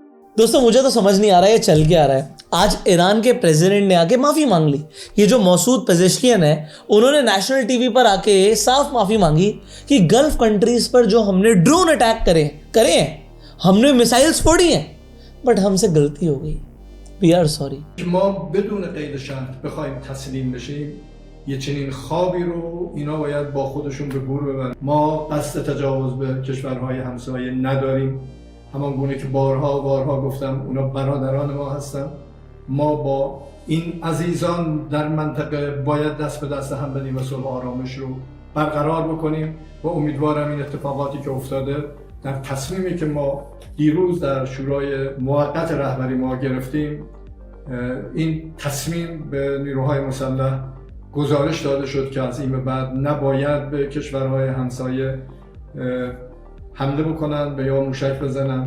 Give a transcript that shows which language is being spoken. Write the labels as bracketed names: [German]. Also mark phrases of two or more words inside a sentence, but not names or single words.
[Hindi] दोस्तों मुझे तो समझ नहीं आ रहा है ये चल के आ रहा है। आज ईरान के प्रेसिडेंट ने आके माफी मांग ली। ये जो मसूद पेजेश्कियन है उन्होंने [English] national TV [Hindi] पर आके साफ माफी मांगी कि [English] Gulf countries [Hindi] पर जो हमने [English] drone attack [Hindi] करे हैं, हमने मिसाइल्स फोड़ी हैं, बट हमसे गलती हो गई, [English] we are sorry. [Persian] ما بدون قید شرط بخوایم تسلیم بشیم یه چنین خوابی رو اینا باید با خودشون به گور ببرن. ما قصد تجاوز به کشورهای همسایه نداریم. همان گونه که بارها گفتم اونا برادران ما هستن. ما با این عزیزان در منطقه باید دست به دست هم بدیم و صلح و آرامش رو برقرار بکنیم و امیدوارم این اتفاقاتی که افتاده در تصمیمی که ما دیروز در شورای موقت رهبری ما گرفتیم، این تصمیم به نیروهای مسلح گزارش داده شد که از این به بعد نباید به کشورهای همسایه حمله بکنن و یا موشک بزنن.